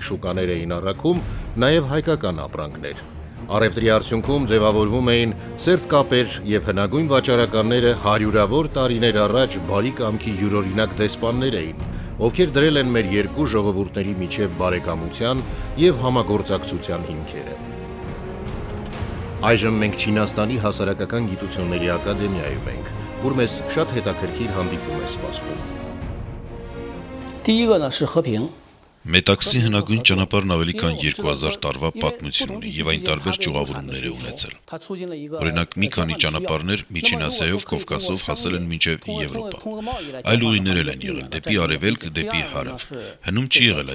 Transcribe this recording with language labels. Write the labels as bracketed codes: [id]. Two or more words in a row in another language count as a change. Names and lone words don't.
[hy] շուկաներ էին առաքում, նաեւ հայկական ապրանքներ։ Առևտրի արդյունքում ձևավորվում էին սերտ կապեր եւ հնագույն վաճառականները հարյուրավոր տարիներ առաջ բարի կամքի յուրօրինակ դեսպաններ էին, ովքեր դրել են մեր երկու ժողովուրդների միջև բարեկամության եւ համագործակցության հիմքերը։ Այժմ մենք Չինաստանի հասարակական գիտությունների ակադեմիայում ենք, ուր մեզ շատ հետաքրքիր հանդիպում է սպասվում։ [zh] 第一个呢是和平。 [hy] Մետաքսի հնագույն ճանապարհն ավելի քան 2000 տարվա պատմություն ունի եւ այն տարբեր ճյուղավորումներ է ունեցել։ Օրինակ, մի քանի ճանապարհներ Միջին Ասիայով, Կովկասով հասել են մինչեւ Եվրոպա։ Այլ ուղիներ են եղել դեպի արևելք, դեպի հարավ։ Հնում չի եղել